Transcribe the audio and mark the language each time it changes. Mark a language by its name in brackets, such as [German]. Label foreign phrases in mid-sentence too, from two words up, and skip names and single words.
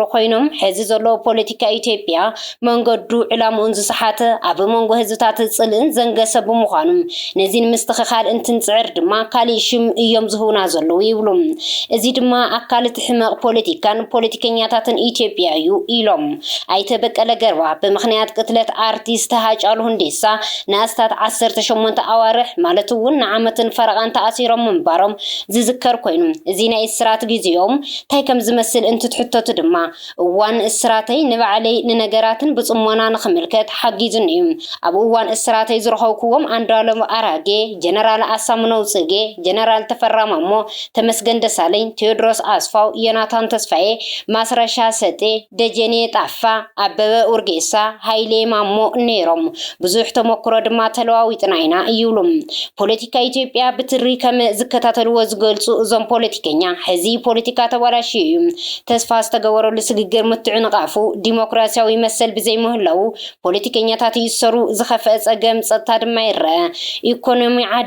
[Tigrinya] ኮይኖም ሕዚ ዘሎ ፖለቲካ ኢትዮጵያ መንገዱ ዕላምኡን ዝሰሓተ ኣብ መንጎ ህዝብታት ጽልእን ዘንገሰ ብምዃኑ ነዚ ንምስትኽኻል እንትንጽዕር ድማ ካሊእ ሽም እዮም ዝህቡና ዘለዉ ይብሉ እዚ ድማ ኣካል እቲ ሕማቕ ፖለቲካን ፖለቲከኛታትን ኢትዮጵያ እዩ ኢሎም አይተ በቀለ ገርባ ብምኽንያት ቅትለት አርቲስት ሃጫሉ ሁንዴሳ ንኣስታት 18 ኣዋርሕ ማለት እውን ንዓመትን ፈረቓን ተኣሲሮም ምንባሮም ዝዝከር ኮይኑ እዚ ናይ እስራት ጊዜዮም ታይ ከም ዝመስል እንትትሕተቱ ድማ እዋን እስራተይ ንባዕለይ ንነገራትን ብጽሞና ንኽምልከት ሓጊዙን እዩ ኣብ እዋን እስራተይ ዝረኸብክዎም አንዷለም አራጌ ጀነራል አሳምነው ጽጌ ጀነራል ተፈራማሞ ተመስገን ደሳለኝ ቴዎድሮስ አስፋው ዮናታን ተስፋዬ ማስረሻ ሰጤ ደጀኔ ጣፋ አበበ ኡርጌሳ ሃይሌ ማሞ ነይሮም ብዙሕ ተሞክሮ ድማ ተለዋዊጥና ኢና ይብሉም ፖለቲካ ኢትዮጵያ ብትሪ ከም ዝከታተልዎ ዝገልጹ እዞም ፖለቲከኛ ሕዚ ፖለቲካ ተባላሽ እዩ ተስፋ ዝተገበረሉ ስግግር ምትዕንቃፉ ዲሞክራሲያዊ መሰል ብዘይምህላው ፖለቲከኛታት ይሰሩ ዝኸፈአ ጸገም ጸጥታ ድማ ይረአ ኢኮኖሚ ዓዲ